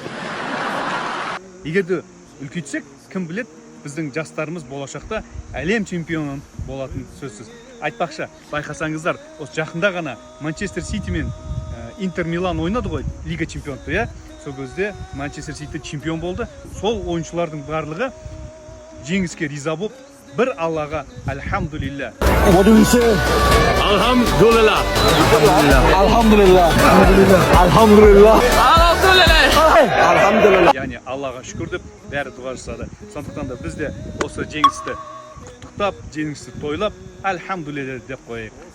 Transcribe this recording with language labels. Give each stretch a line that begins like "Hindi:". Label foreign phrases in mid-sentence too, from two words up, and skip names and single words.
Kazakh: Егерде үлкейтсек, кім білет, біздің жастарымыз болашақта әлем чемпионы болатын сөзсіз. Айтпақшы, байқасаңыздар, осы жақында ғана Манчестер Сити мен Интер Милан ойнады ғой, Лига чемпионаты, иә? Сол кезде Манчестер Сити чемпион болды. Сол ойыншылардың барлығы жеңіске риза болып, бір Аллаға альхамдулилля.
English: What do we say? Alhamdulillah. Alhamdulillah. Alhamdulillah. Alhamdulillah.
Kazakh: Яғни Аллаға шүкір деп бәрі дұға жасады. Сондықтан да біз де осы жеңісті құттықтап, жеңісті тойлап, альхамдулилля деп қояйық.